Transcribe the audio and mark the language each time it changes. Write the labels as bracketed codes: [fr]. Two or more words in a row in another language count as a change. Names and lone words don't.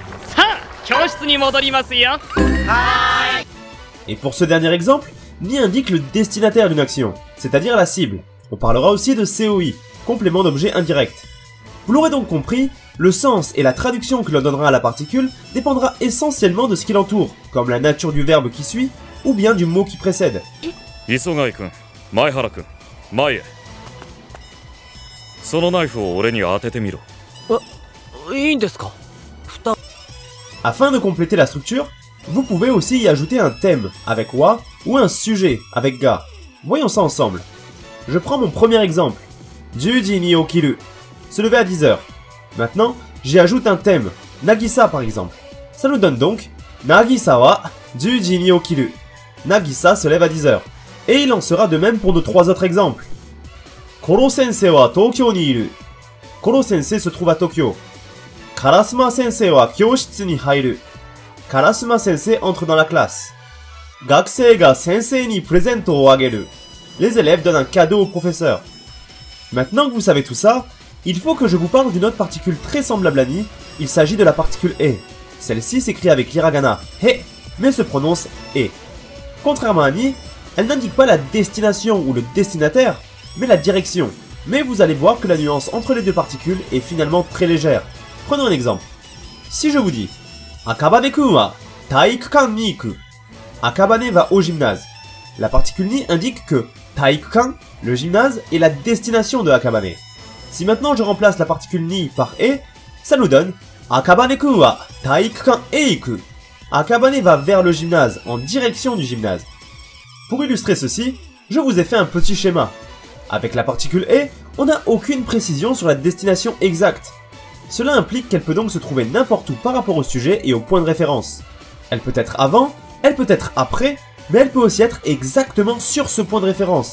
[fr] Et pour ce dernier exemple, ni indique le destinataire d'une action, c'est-à-dire la cible. On parlera aussi de COI, complément d'objet indirect. Vous l'aurez donc compris, le sens et la traduction que l'on donnera à la particule dépendra essentiellement de ce qui l'entoure, comme la nature du verbe qui suit, ou bien du mot qui précède. Isogai-kun, Maehara-kun, Mae. [ja] そのナイフを俺に当ててみろ。 [fr] Afin de compléter la structure, vous pouvez aussi y ajouter un thème avec wa ou un sujet avec ga. Voyons ça ensemble. Je prends mon premier exemple. [ja] 十時に起きる, [fr] se lever à 10h. Maintenant, j'y ajoute un thème, Nagisa par exemple. Ça nous donne donc [ja] 渚は十時に起きる. [fr] Nagisa se lève à 10h. Et il en sera de même pour nos 3 autres exemples. [ja] 殺せんせーは東京にいる. [fr] Koro Sensei se trouve à Tokyo. [ja] 烏間先生は教室に入る. [fr] Karasuma Sensei entre dans la classe. [ja] 学生が先生にプレゼントをあげる. [fr] Les élèves donnent un cadeau au professeur. Maintenant que vous savez tout ça, il faut que je vous parle d'une autre particule très semblable à ni. Il s'agit de la particule e. Celle-ci s'écrit avec l'hiragana he, mais se prononce e. Contrairement à ni, elle n'indique pas la destination ou le destinataire, mais la direction. Mais vous allez voir que la nuance entre les deux particules est finalement très légère. Prenons un exemple. Si je vous dis [ja] 赤羽くんは体育館に行く. [fr] Akabane va au gymnase. La particule ni indique que taikukan, le gymnase, est la destination de Akabane. Si maintenant je remplace la particule ni par e, ça nous donne [ja] 赤羽くんは体育館へ行く. [fr] Akabane va vers le gymnase, en direction du gymnase. Pour illustrer ceci, je vous ai fait un petit schéma. Avec la particule e, on n'a aucune précision sur la destination exacte. Cela implique qu'elle peut donc se trouver n'importe où par rapport au sujet et au point de référence. Elle peut être avant, elle peut être après, mais elle peut aussi être exactement sur ce point de référence.